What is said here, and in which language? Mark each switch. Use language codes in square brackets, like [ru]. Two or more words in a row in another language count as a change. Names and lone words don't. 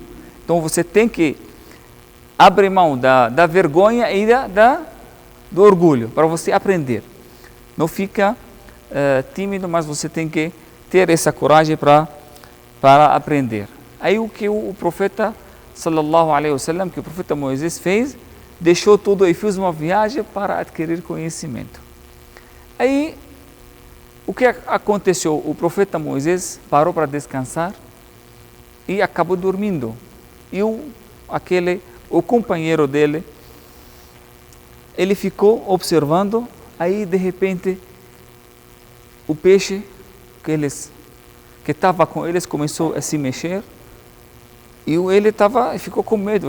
[pt] Então você tem que abrir mão da vergonha e do orgulho, para você aprender. Não fica tímido, mas você tem que ter essa coragem para aprender. Aí o que o profeta [ar] صلى الله عليه وسلم, [pt] que o profeta Moisés fez, deixou tudo e fez uma viagem para adquirir conhecimento. Aí o que aconteceu? O profeta Moisés parou para descansar e acabou dormindo. E o companheiro dele ele ficou observando, aí de repente o peixe que estava com eles começou a se mexer e ele ficou com medo.